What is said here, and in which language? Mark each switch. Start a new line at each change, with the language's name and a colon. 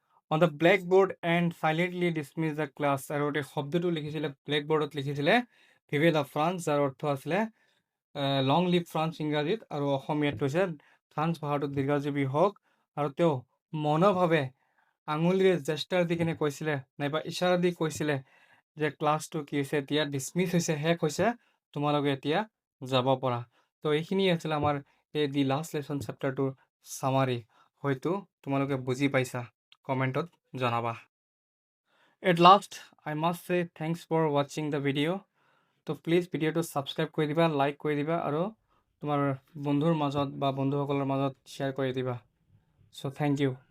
English: On the blackboard and silently dismiss the class.
Assamese: আৰু এই শব্দটো লিখিছিলে ব্লেকবোৰ্ডত, লিখিছিলে
French: ভিভে লা ফ্ৰান্স,
Assamese: যাৰ অৰ্থ আছিলে
English: long live France
Assamese: ইংৰাজীত, আৰু অসমীয়াত কৈছে ফ্ৰান্স ভাষাটো দীৰ্ঘজীৱী হওক। আৰু তেওঁ মনভাৱে আঙুলিৰে জেষ্টাৰ দি কিনে কৈছিলে, নাইবা ইশাৰা দি কৈছিলে যে ক্লাছটো কি হৈছে, এতিয়া ডিছমিছ হৈছে, শেষ হৈছে, তোমালোকে এতিয়া যাব পৰা। তো এইখিনি আছিলে আমাৰ এই দি লাষ্ট লেচন চেপ্টাৰটোৰ চামাৰি। হয়তো তোমালোকে বুজি পাইছা, কমেণ্টত জনাবা।
English: At last I must চে thanks for ৱাচিং the video'.
Assamese: তো প্লিজ ভিডিঅ'টো ছাবস্ক্ৰাইব কৰি দিবা, লাইক কৰি দিবা, আৰু তোমাৰ বন্ধুৰ মাজত বা বন্ধুসকলৰ মাজত শ্বেয়াৰ কৰি দিবা। চ'
English: Thank you.